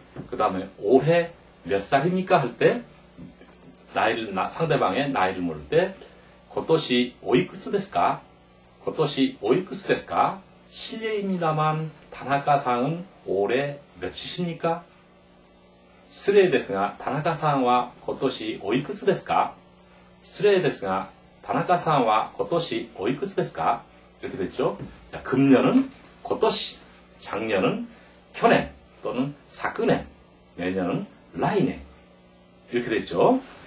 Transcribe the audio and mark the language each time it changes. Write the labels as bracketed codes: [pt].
[ko] 그 다음에 올해 몇 살입니까? 할 때 상대방의 나이를 물을 때 [ja] 고토시 오이쿠츠 데스까? 고토시 오이쿠츠 데스까? [ko] 실례입니다만 다나카상은 올해 몇이십니까? [ja] 失礼ですが、田中さんは今年おいくつですか? 失礼ですが、田中さんは今年おいくつですか? [ko] 이렇게 됐죠. 자, 금년은 今年, 작년은 去年 또는 昨年, 내년은 来年 이렇게 됐죠.